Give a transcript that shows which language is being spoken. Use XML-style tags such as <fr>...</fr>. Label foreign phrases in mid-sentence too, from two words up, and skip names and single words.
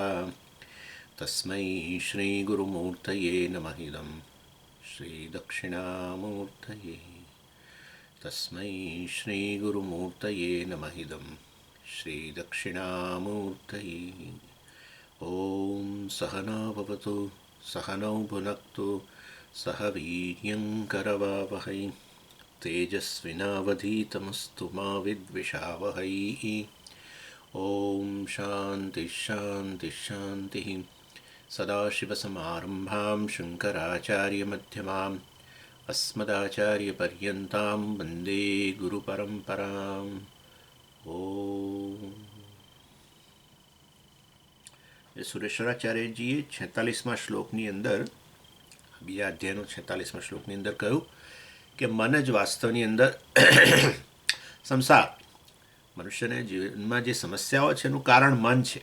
<sa>तस्मै श्रीगुरुमूर्तये नमः इदं श्रीदक्षिणामूर्तये तस्मै श्रीगुरुमूर्तये नमः इदं श्रीदक्षिणामूर्तये ॐ सहना भवतु सहनौ भुनक्तु सह वीर्यङ्करवावहै तेजस्विनावधीतमस्तु मा विद्विषावहै ॐ शान्तिः शान्तिः शान्तिः सदाशिवसमारम्भां शङ्कराचार्यमध्यमाम् अस्मदाचार्यपर्यन्तां वन्दे गुरुपरम्पराम्</sa> <gu>સુરેશ્વરાચાર્યજીએ 46મા શ્લોકની અંદર બીજા અધ્યાયનો 46મા શ્લોકની અંદર કહ્યું કે મન જ વાસ્તવની અંદર સંસાર મનુષ્યને જીવનમાં જે સમસ્યાઓ છે એનું કારણ મન છે.</gu>